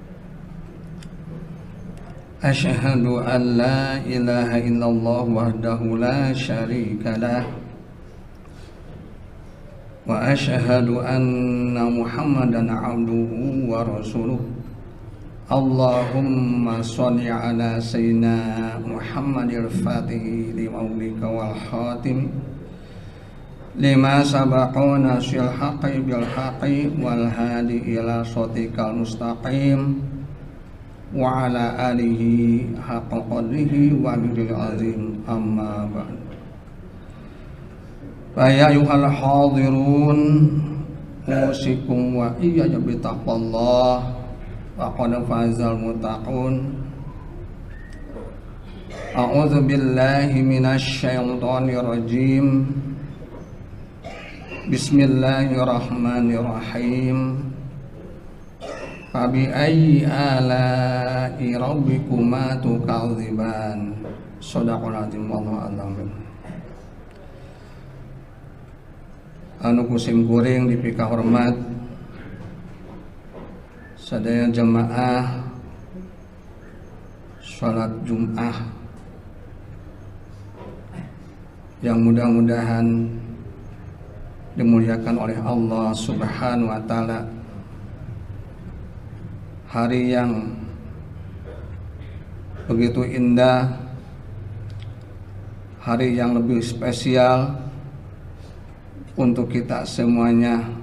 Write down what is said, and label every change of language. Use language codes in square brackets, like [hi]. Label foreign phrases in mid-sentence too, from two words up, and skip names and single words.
[ar] أشهد أن لا إله إلا الله وحده لا شريك له وأشهد أن محمدا عبده ورسوله. اللهم صل على سيدنا محمد الفاتح لما أغلق والخاتم لما سبق ناصر الحق بالحق والهادي إلى صراطك المستقيم وعلى آله حق قدره ومقداره العظيم أما بعد. فيا أيها الحاضرون أوصيكم وإياي بتقوى الله وقد فاز المتقون. أعوذ بالله من الشيطان الرجيم. Bismillahirrahmanirrahim. فبأي آلاء ربكما تكذبان. صدق الله العظيم والله أعلم. [su] Anu kusim kuring dipika hormat sadaya jamaah salat Jumat [id] yang mudah-mudahan dimuliakan oleh Allah [ar] سبحانه وتعالى. [id] Hari yang begitu indah, hari yang lebih spesial untuk kita semuanya,